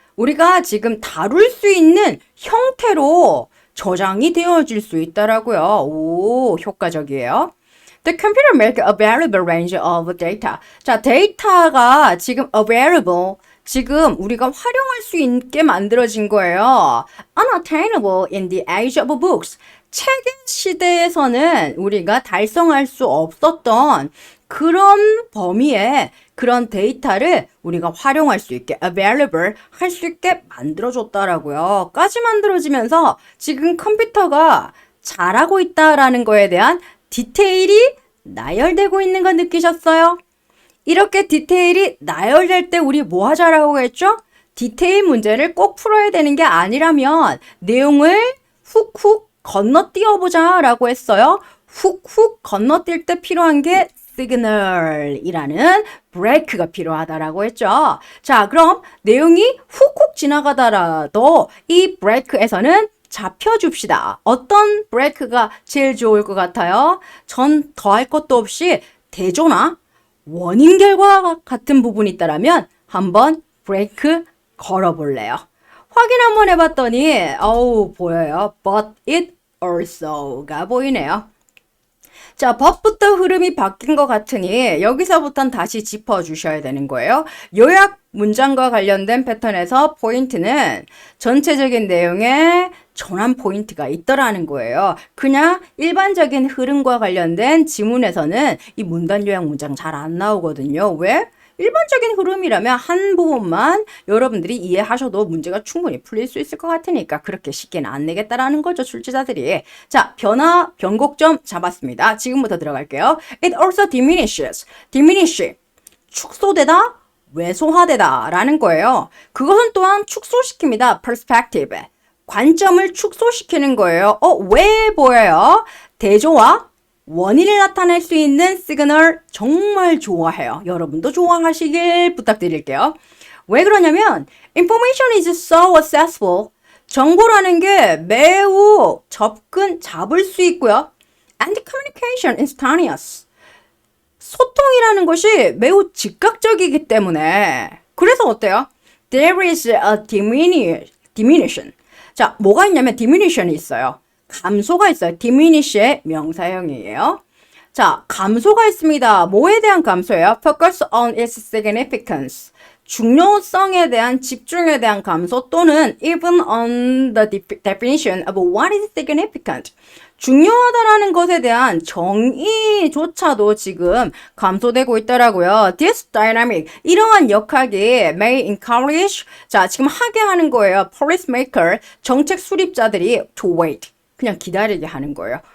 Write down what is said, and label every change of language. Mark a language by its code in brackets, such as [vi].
[ko] 우리가 지금 다룰 수 있는 형태로 저장이 되어질 수 있다라고요. 오, 효과적이에요. [en] The computer make a variable range of data. [ko] 자, 데이터가 지금 available, 지금 우리가 활용할 수 있게 만들어진 거예요. [en] Unattainable in the age of books. [ko] 책의 시대에서는 우리가 달성할 수 없었던 그런 범위의 그런 데이터를 우리가 활용할 수 있게, available 할 수 있게 만들어줬다라고요. 까지 만들어지면서 지금 컴퓨터가 잘하고 있다라는 거에 대한 디테일이 나열되고 있는 거 느끼셨어요? 이렇게 디테일이 나열될 때 우리 뭐 하자라고 했죠? 디테일 문제를 꼭 풀어야 되는 게 아니라면 내용을 훅훅 건너뛰어보자 라고 했어요. 훅훅 건너뛸 때 필요한 게 시그널이라는 브레이크가 필요하다라고 했죠. 자, 그럼 내용이 훅훅 지나가더라도 이 브레이크에서는 잡혀줍시다. 어떤 브레이크가 제일 좋을 것 같아요? 전 더할 것도 없이 대조나 원인 결과 같은 부분이 있다라면 한번 브레이크 걸어볼래요. 확인 한번 해봤더니 보여요. [en] But it also가 보이네요. [ko] 자, but부터 흐름이 바뀐 것 같으니 여기서부터는 다시 짚어주셔야 되는 거예요. 요약 문장과 관련된 패턴에서 포인트는 전체적인 내용에 전환 포인트가 있더라는 거예요. 그냥 일반적인 흐름과 관련된 지문에서는 이 문단 요약 문장 잘 안 나오거든요. 왜? 일반적인 흐름이라면 한 부분만 여러분들이 이해하셔도 문제가 충분히 풀릴 수 있을 것 같으니까 그렇게 쉽게는 안 내겠다라는 거죠, 출제자들이. 자, 변화, 변곡점 잡았습니다. 지금부터 들어갈게요. [en] It also diminishes. diminish. 축소되다, [ko] 왜소화되다라는 거예요. 그것은 또한 축소시킵니다. [en] perspective. [ko] 관점을 축소시키는 거예요. 왜 보여요? 대조와 원인을 나타낼 수 있는 시그널 정말 좋아해요. 여러분도 좋아하시길 부탁드릴게요. 왜 그러냐면 [en] information is so accessible. [ko] 정보라는 게 매우 잡을 수 있고요. [en] And communication instantaneous. [ko] 소통이라는 것이 매우 즉각적이기 때문에 그래서 어때요? [en] There is a diminution. [ko] 자, 뭐가 있냐면 [en] diminution이 있어요. [ko] 감소가 있어요. diminish의 명사형이에요. 자, 감소가 있습니다. 뭐에 대한 감소예요? [en] Focus on its significance. [ko] 중요성에 대한 집중에 대한 감소 또는 [en] even on the definition of what is significant. [ko] 중요하다라는 것에 대한 정의조차도 지금 감소되고 있더라고요. This dynamic, 이러한 역학이 may encourage, 자, 지금 하게 하는 거예요. policymaker, 정책 수립자들이 to wait, 그냥 기다리게 하는 거예요.